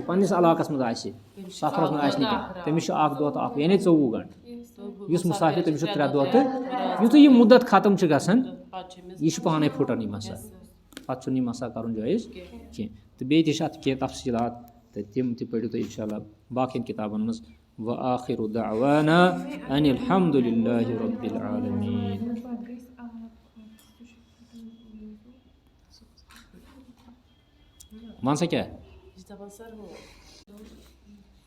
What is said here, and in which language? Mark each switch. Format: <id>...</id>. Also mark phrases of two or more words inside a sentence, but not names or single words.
<ks>پنٛنِس علاقَس منٛز آسہِ سفرَس منٛز آسہِ نہٕ کینٛہہ تٔمِس چھُ 1 دۄہ تہٕ اَکھ یعنی 24 گنٛٹہٕ یُس مُسافِر تٔمِس چھُ 3 دۄہ تہٕ یُتھُے یہِ مُدت ختم چھُ گژھان یہِ چھُ پانَے پھٕٹان یہِ مسا پَتہٕ چھُنہٕ یہِ مسا کَرُن جٲیِز کینٛہہ تہٕ بیٚیہِ تہِ چھِ اَتھ کینٛہہ تفصیٖلات تہٕ تِم تہِ پٔرِو تُہۍ اِنشاء اللہ باقٕیَن کِتابَن منٛز</ks> <ar>وآخِرُ دعوانا ان الحمدُ للہ رب العالمیٖن</ar> <ks>وَن سا کیٛاہ</ks>